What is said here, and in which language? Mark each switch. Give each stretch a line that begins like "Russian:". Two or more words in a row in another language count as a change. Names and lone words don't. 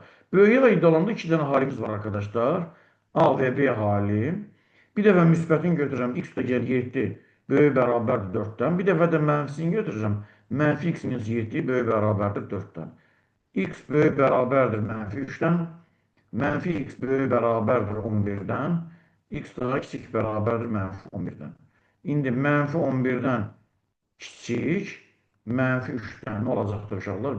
Turkish: Böyüye ait olanda iki tane halimiz var arkadaşlar. A ve B hali.
Azerbaijani: Bir dəfə müsbətin götürürəm. X də gəl 7 böyük bərabərdir 4-dən. Bir dəfə də mənfisini götürürəm. Mənfi x minus 7 böyük bərabərdir 4-dən. X böyük bərabərdir mənfi 3-dən. Mənfi x böyük bərabərdir 11-dən. X daha kiçik bərabərdir mənfi 11-dən. İndi mənfi 11-dən kiçik, mənfi 3-dən nə olacaqdır uşaqlar?